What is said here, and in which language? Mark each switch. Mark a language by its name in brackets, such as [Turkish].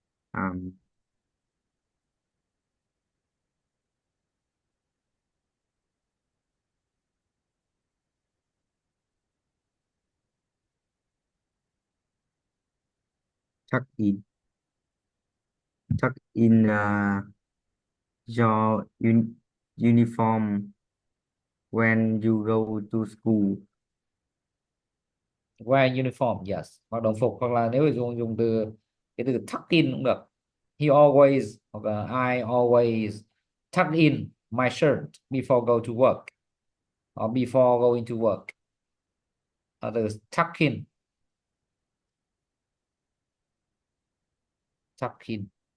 [English] À, check in, check in your uniform when you go to school. Wear uniform, yes, [Vietnamese] mặc đồng phục, hoặc là nếu mà dùng từ cái từ tuck in cũng được. [English] He always, [Vietnamese] hoặc là [English] I always tuck in my shirt before go to work, or before going to work. [Vietnamese] Từ tuck in, tuck in.